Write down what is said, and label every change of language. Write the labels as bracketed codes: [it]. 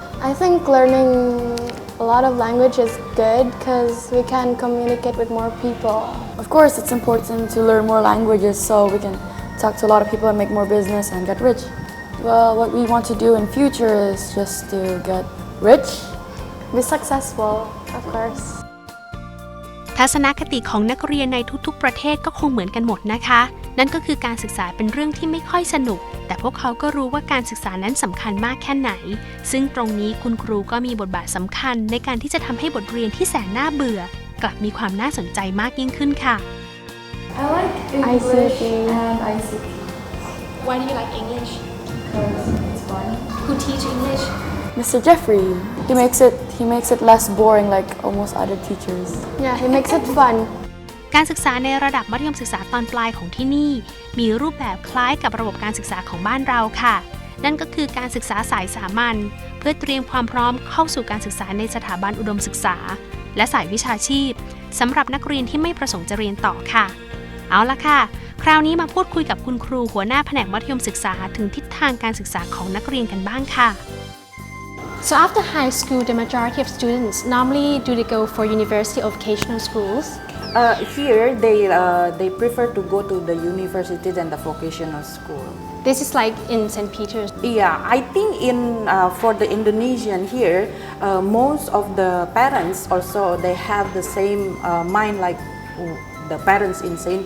[en] I think learning a lot of language is good because we can communicate with more people. Of course, it's important to learn more languages so we can talk to a lot of people and make more business and get rich. Well, what we want to do in future is just to get rich. Be successful, of course. [th] ทัศนคติของนักเรียนในทุกๆประเทศก็คงเหมือนกันหมดนะคะ นั่นก็คือการศึกษาเป็นเรื่องที่ไม่ค่อยสนุก แต่พวกเขาก็รู้ว่าการศึกษานั้นสำคัญมากแค่ไหน ซึ่งตรงนี้คุณครูก็มีบทบาทสำคัญในการที่จะทำให้บทเรียนที่แสนน่าเบื่อ กลับมีความน่าสนใจมากยิ่งขึ้นค่ะ [en] I like ICT and ICT Why do you like English? because it's fun. Who teach English? Mr. Jeffrey, he makes it less boring like almost other teachers. Yeah, he makes it fun. [th] การศึกษาในระดับมัธยมศึกษาตอนปลายของที่นี่ มีรูปแบบคล้ายกับระบบการศึกษาของบ้านเราค่ะ นั่นก็คือการศึกษาสายสามัญเพื่อเตรียมความพร้อมเข้าสู่การศึกษาในสถาบันอุดมศึกษา และสายวิชาชีพสำหรับนักเรียนที่ไม่ประสงค์จะเรียนต่อค่ะ เอาละค่ะ คราวนี้มาพูดคุยกับคุณครูหัวหน้าแผนกมัธยมศึกษาถึงทิศทางการศึกษาของนักเรียนกันบ้างค่ะ [en] So after high school, the majority of students normally do they go for university or vocational schools? Here, they prefer to go to the universities and the vocational school. This is like in St. Peter's. Yeah, I think for the Indonesian here, most of the parents also they have the same mind like the parents in St.